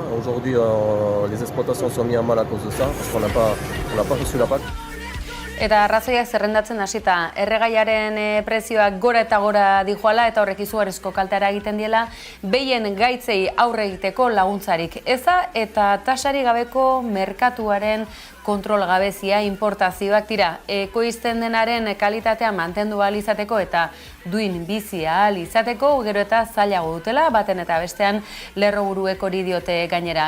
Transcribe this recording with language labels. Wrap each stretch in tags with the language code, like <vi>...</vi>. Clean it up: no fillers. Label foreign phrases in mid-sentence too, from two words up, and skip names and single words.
<fr>Aujourd'hui, les exploitations sont mises à mal à cause de ça, parce qu'on n'a pas reçu la PAC.</fr> <eu>Eta arrazoiak zerrendatzen hasita, erregaiaren prezioak gora eta gora dijoala eta horrek izugarrizko kaltera egiten diela, behien gaitzei aurre egiteko laguntzarik eza eta tasari gabeko merkatuaren kontrol gabezia, importazioak tira, ekoizten denaren kalitatea mantendu ahal izateko eta duin bizi ahal izateko, gero eta zailago dutela, baten eta bestean lerroburuek hori diote gainera.</eu>